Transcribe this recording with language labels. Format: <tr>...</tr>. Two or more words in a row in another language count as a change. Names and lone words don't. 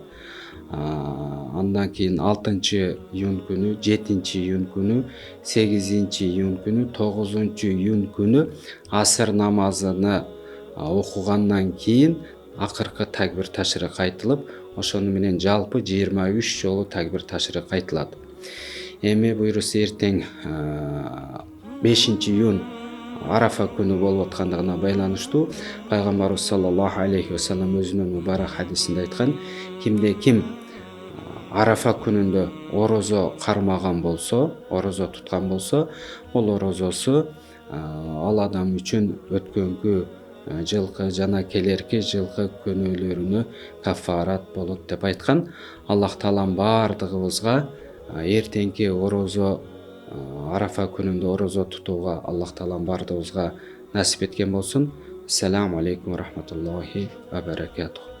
<ky>Андан кийин 6-iyun күнү, 7-iyun күнү, 8-iyun күнү, 9-iyun күнү асыр намазыны окугандан кийин акыркы такбир ташрик айтылып, ошону менен жалпы 23 жолу такбир ташрик айтылат. Эми буйруса эртең 5-iyun Арафа күнү болуп аткандыгына байланыштуу Пайгамбарыбыз</ky> <ar>صلى الله عليه وسلم</ar> <ky>өзүнүн мубарак хадисинде айткан: кимде ким Арафа күнүндө орозо кармаган болсо, орозо туткан болсо, ол орозосу ал адам үчүн өткөнкү жылкы жана келерки жылкы күнөөлөрүнө кафарат болот деп айткан. Аллах таалам бардыгыбызга эртеңки орозо Арафа күнүндө орозо тутууга Аллах таалам бардыгыбызга насип эткен болсун.</ky> <ar>السلام عليكم ورحمة الله وبركاته.</ar>